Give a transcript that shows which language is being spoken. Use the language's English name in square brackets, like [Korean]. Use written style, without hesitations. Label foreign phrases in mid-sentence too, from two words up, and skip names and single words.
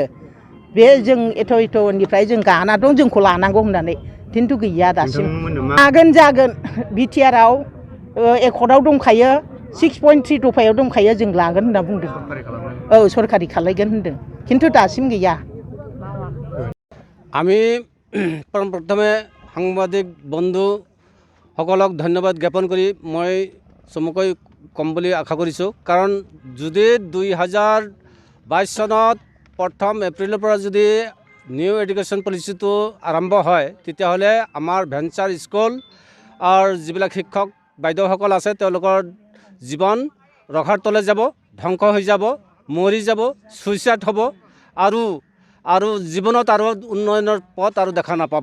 [Bodo] बे जों एथ'निफ्राय जों गाना दं, जोंखौ लानांगौ होननानै, खिन्थु गैया दासिम। जागोन बिटिआरआव एकर्डआव दंखायो, 6.3 दफायाव दंखायो, जों लागोन होनना बुंदों। औ सरकारि खालायगोन होनदों, खिन्थु दासिम गैया। [Assamese] আমি প্ৰথমে সাংবাদিক বন্ধুসকলক ধন্যবাদ জ্ঞাপন কৰি মই চমুকৈ ক'ম বুলি আশা কৰিছোঁ। কাৰণ যদি 2022 চনত 1 এপ্ৰিলৰ পৰা যদি নিউ এডুকেশ্যন পলিচিটো আৰম্ভ হয়, তেতিয়াহ'লে আমাৰ [English] venture school [Assamese] আৰু যিবিলাক শিক্ষক বাইদেউসকল আছে তেওঁলোকৰ জীৱন ৰখাৰ তলে যাব, ধ্বংস হৈ যাব, মৰি যাব, ছুইচাইড হ'ব, আৰু জীৱনত আৰু উন্নয়নৰ পথ আৰু দেখা নাপাব।